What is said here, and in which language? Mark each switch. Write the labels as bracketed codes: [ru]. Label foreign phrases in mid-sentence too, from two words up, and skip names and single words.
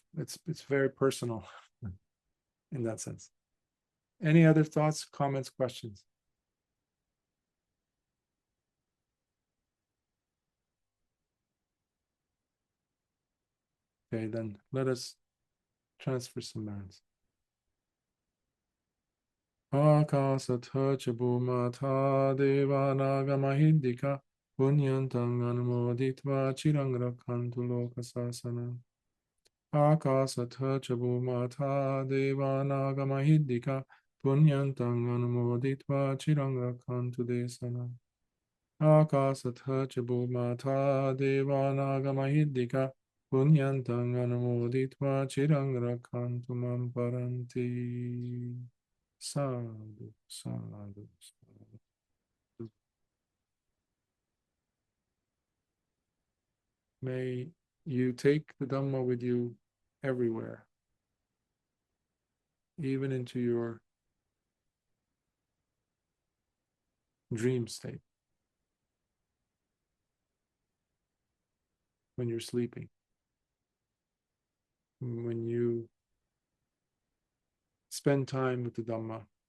[en] It's very personal in that sense. Any other thoughts, comments, questions? Okay, then let us transfer some merits. [pi] Akasatha ca bhumata devanaga mahiddhika punyantang anumoditva chirang rakhantu lokasasana. Akasatha ca bhumata devanaga mahiddhika punyantang anumoditva chirang rakhantu desana. Akasatha ca bhumata devanaga mahiddhika punyantang anumoditva chirang rakhantu mam paranti. Sadhu, sadhu, sadhu. [en] May you take the Dhamma with you everywhere, even into your dream state, when you're sleeping, when you spend time with the Dhamma.